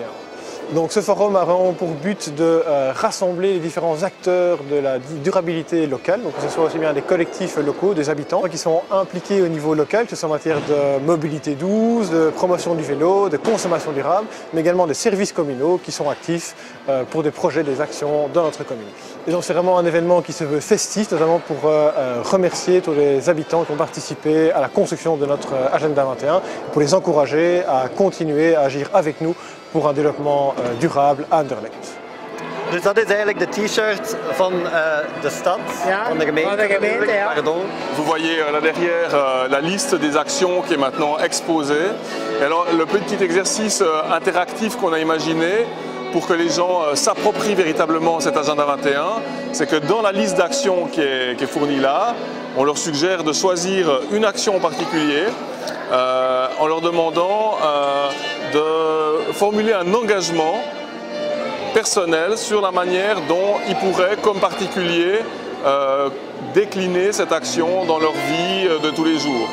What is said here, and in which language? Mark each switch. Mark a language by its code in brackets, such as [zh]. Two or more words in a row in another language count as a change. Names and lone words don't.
[fr] Donc ce forum a vraiment pour but de rassembler les différents acteurs de la durabilité locale, donc que ce soit aussi bien des collectifs locaux, des habitants qui sont impliqués au niveau local, que ce soit en matière de mobilité douce, de promotion du vélo, de consommation durable, mais également des services communaux qui sont actifs pour des projets, des actions dans notre commune. Et donc c'est vraiment un événement qui se veut festif, notamment pour remercier tous les habitants qui ont participé à la construction de notre Agenda 21, pour les encourager à continuer à agir avec nous pour un développement durable à Anderlecht. [nl] Dus dat is eigenlijk de t-shirt van de stad, van de gemeente. Ja. [fr] Pardon. Vous voyez là derrière la liste des actions qui est maintenant exposée. Et alors le petit exercice interactif qu'on a imaginé pour que les gens s'approprient véritablement cet agenda 21, c'est que dans la liste d'actions qui est fournie là, on leur suggère de choisir une action en particulier en leur demandant de formuler un engagement personnel sur la manière dont ils pourraient, comme particulier, décliner cette action dans leur vie de tous les jours.